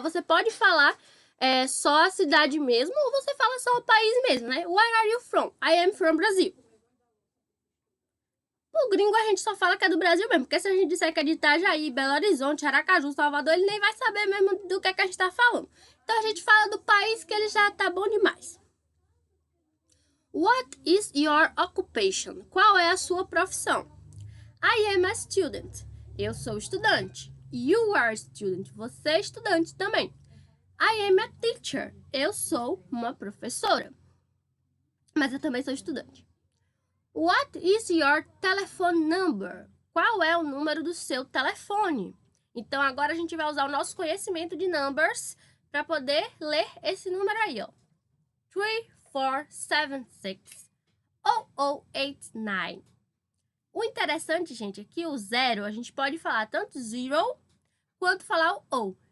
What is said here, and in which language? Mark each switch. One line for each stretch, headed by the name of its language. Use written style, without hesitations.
Portuguese: Você pode falar só a cidade mesmo, ou você fala só o país mesmo, né?
English: Where are you from? I am from Brasil.
Portuguese: O gringo a gente só fala que é do Brasil mesmo, porque se a gente disser que é de Itajaí, Belo Horizonte, Aracaju, Salvador, ele nem vai saber mesmo do que a gente tá falando. Então a gente fala do país que ele já tá bom demais.
English: What is your occupation?
Portuguese: Qual é a sua profissão?
English: I am a student.
Portuguese: Eu sou estudante.
English: You are a student.
Portuguese: Você é estudante também.
English: I am a teacher.
Portuguese: Eu sou uma professora. Mas eu também sou estudante.
English: What is your telephone number?
Portuguese: Qual é o número do seu telefone? Então, agora a gente vai usar o nosso conhecimento de numbers para poder ler esse número aí, ó. 3476 0089. O interessante, gente, é que o zero, a gente pode falar tanto zero quanto falar o O.